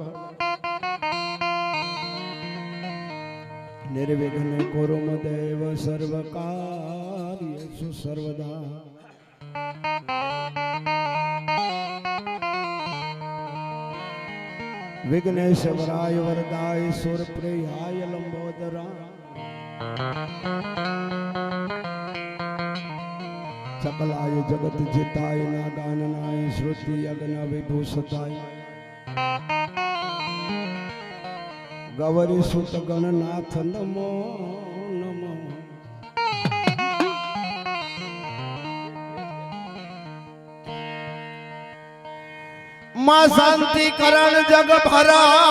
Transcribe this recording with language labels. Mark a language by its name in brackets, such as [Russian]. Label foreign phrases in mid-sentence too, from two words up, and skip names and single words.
[Sanskrit] निर्विघ्न कुरुम देव सर्वकार्येषु सर्वदा विघ्नेश्वराय वरदाय सुरप्रियाय लम्बोदरा सकलाय जगत जिताय नागाननाय श्रुति अग्न विभूषताय गौरी सुत गणनाथ नमो नमो [Hindi] मां शांति करण जग भरा